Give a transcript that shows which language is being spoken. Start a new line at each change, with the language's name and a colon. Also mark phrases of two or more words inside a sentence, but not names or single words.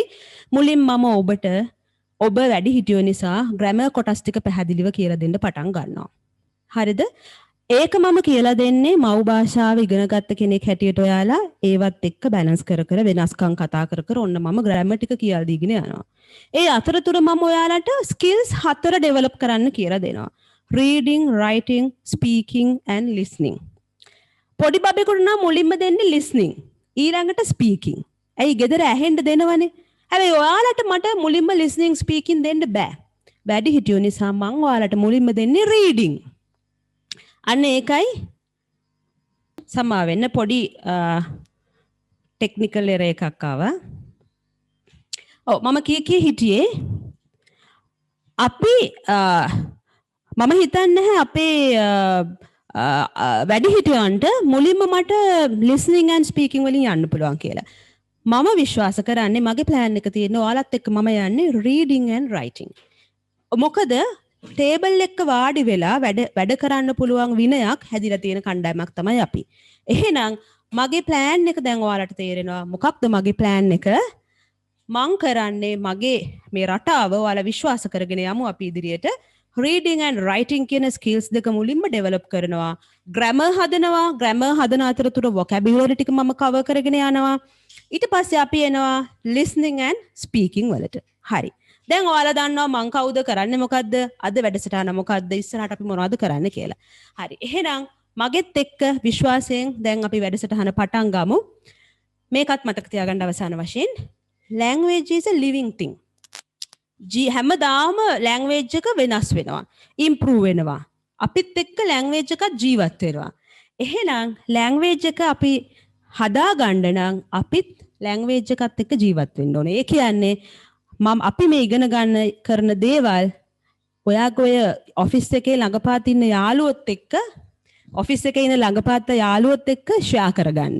Sinhala: මුලින් මම ඔබ වැඩිහිටියෝ නිසා grammar කොටස් ටික පැහැදිලිව කියලා දෙන්න පටන් ගන්නවා. හරිද? ඒක මම කියලා දෙන්නේ මව් භාෂාව ඉගෙන ගත්ත කෙනෙක් හැටියට ඔයාලා ඒවත් එක්ක බැලන්ස් කර වෙනස්කම් කතා කර ඔන්න මම grammar ටික කියලා දීගෙන යනවා. ඒ අතරතුර මම ඔයාලට
English: skills 4 develop
Sinhala: කරන්න කියලා දෙනවා.
English: reading, writing, speaking and listening.
Sinhala: පොඩි බබෙකුට නම් මුලින්ම දෙන්නේ listening. ඊළඟට speaking. ඇයි ගෙදර ඇහෙන්න දෙනවනේ. හැබැයි ඔයාලට මට මුලින්ම
English: listening speaking
Sinhala: දෙන්න බෑ. වැඩි හිටියෝ නිසා මම ඔයාලට මුලින්ම දෙන්නේ reading. අන්න ඒකයි සමා වෙන්න පොඩි
English: technical error
Sinhala: එකක් ආවා. මම කී හිටියේ අපි මම හිතන්නේ අපේ වැඩි හිටියන්ට මුලින්ම මට
English: listening and speaking
Sinhala: වලින් යන්න පුළුවන් කියලා. මම විශ්වාස කරන්නේ මගේ plan එක තියෙන ඔයාලත් එක්ක මම යන්නේ
English: reading and writing.
Sinhala: මොකද ටේබල් එක වාඩි වෙලා වැඩ කරන්න පුළුවන් විනයක් හැදිලා තියෙන කණ්ඩායමක් තමයි අපි. එහෙනම් මගේ plan එක දැන් ඔයාලට තේරෙනවා මොකක්ද මගේ plan එක? මං කරන්නේ මගේ මේ රටාව ඔයාලා විශ්වාස කරගෙන යමු අපි ඉදිරියට.
English: reading and writing
Sinhala: කියන skills දෙක මුලින්ම develop කරනවා. grammar හදනවා. grammar හදන අතරතුර vocabulary ටික මම cover කරගෙන යනවා. ඊට පස්සේ අපි එනවා
English: listening and speaking
Sinhala: වලට. හරි. දැන් ඔයාලා දන්නවා මං කවුද කරන්නේ මොකද්ද? අද වැඩසටහන මොකද්ද? ඉස්සරහට අපි මොනවද කරන්න කියලා. හරි. එහෙනම් මගෙත් එක්ක විශ්වාසයෙන් දැන් අපි වැඩසටහන පටන් ගමු. මේකත් මතක තියාගන්න අවසාන වශයෙන්
English: language is a living thing.
Sinhala: හැමදාම language එක වෙනස් වෙනවා. improve වෙනවා. අපිත් එක්ක language එකක් ජීවත් වෙනවා. එහෙනම් language එක අපි හදා ගන්න නම් අපිත් ලැන්ග්වේජ් එකත් එක්ක ජීවත් වෙන්න ඕනේ. ඒ කියන්නේ අපි මේ ඉගෙන ගන්න කරන දේවල් ඔයාගේ ඔය ඔෆිස් එකේ ළඟපාත ඉන්න යාළුවොත් එක්ක ඔෆිස් එකේ ඉන්න ළඟපාත යාළුවොත් එක්ක ෂෙයා කරගන්න.